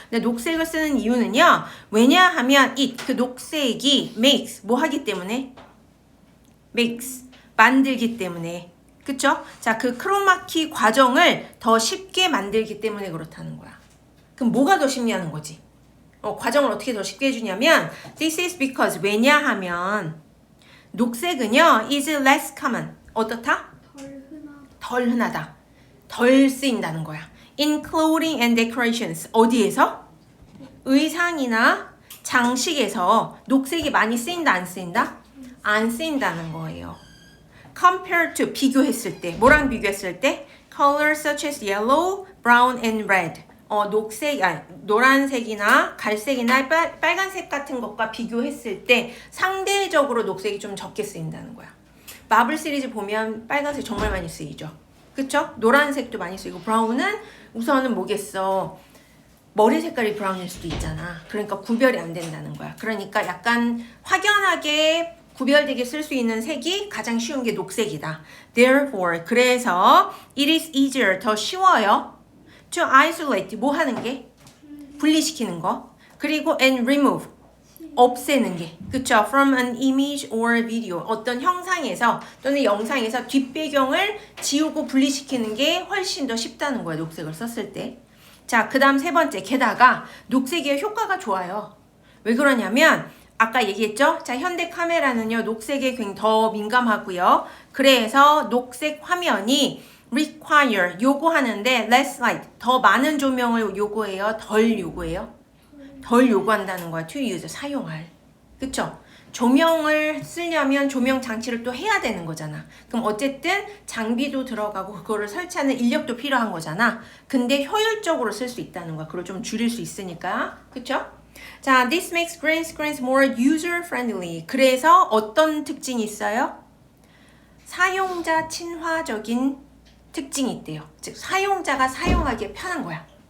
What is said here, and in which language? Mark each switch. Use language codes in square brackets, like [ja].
[ko] 근데 녹색을 쓰는 이유는요. 왜냐하면 그 녹색이 [en] makes [ko] 뭐 하기 때문에? [en] makes [ko] 만들기 때문에. 그쵸? 자, 그 크로마키 과정을 더 쉽게 만들기 때문에 그렇다는 거야. 그럼 뭐가 더 쉽냐는 거지. 과정을 어떻게 더 쉽게 해주냐면 [en] this is because [ko] 왜냐하면 녹색은요 [en] is less common. [ko] 어떻다? 덜 흔하다. 덜 쓰인다는 거야. [en] In clothing and decorations. [ko] 어디에서? 의상이나 장식에서 녹색이 많이 쓰인다 안 쓰인다? 안 쓰인다는 거예요. [en] Compared to [ko] 비교했을 때 뭐랑 비교했을 때? [en] Colors such as yellow, brown and red. [ko] 녹색, 노란색이나 갈색이나 빨간색 같은 것과 비교했을 때 상대적으로 녹색이 좀 적게 쓰인다는 거야. 마블 시리즈 보면 빨간색 정말 많이 쓰이죠. 그쵸? 노란색도 많이 쓰이고 브라운은 우선은 뭐겠어? 머리 색깔이 브라운일 수도 있잖아. 그러니까 구별이 안 된다는 거야. 그러니까 약간 확연하게 구별되게 쓸 수 있는 색이 가장 쉬운 게 녹색이다. [en] Therefore, [ko] 그래서 [en] it is easier, [ko] 더 쉬워요. [en] To isolate, [ko] 뭐 하는 게? 분리시키는 거. 그리고 [en] and remove, [ko] 없애는 게. 그쵸? [en] From an image or video, [ko] 어떤 형상에서 또는 영상에서 뒷배경을 지우고 분리시키는 게 훨씬 더 쉽다는 거야. 녹색을 썼을 때. 자, 그 다음 세 번째. 게다가 녹색의 효과가 좋아요. 왜 그러냐면 아까 얘기했죠? 자, 현대 카메라는요, 녹색에 굉장히 더 민감하고요. 그래서 녹색 화면이 [en] require, [ko] 요구하는데 [en] less light, [ko] 더 많은 조명을 요구해요? 덜 요구해요? 덜 요구한다는 거야. [en] to use, [ko] 사용할. 그쵸? 조명을 쓰려면 조명 장치를 또 해야 되는 거잖아. 그럼 어쨌든 장비도 들어가고 그거를 설치하는 인력도 필요한 거잖아. 근데 효율적으로 쓸 수 있다는 거야. 그걸 좀 줄일 수 있으니까. 그쵸? [en] 자, this makes green screens more user-friendly. [ko] 그래서 어떤 특징이 있어요? 사용자 친화적인 특징이 있대요. 즉, 사용자가 사용하기에 편한 거야.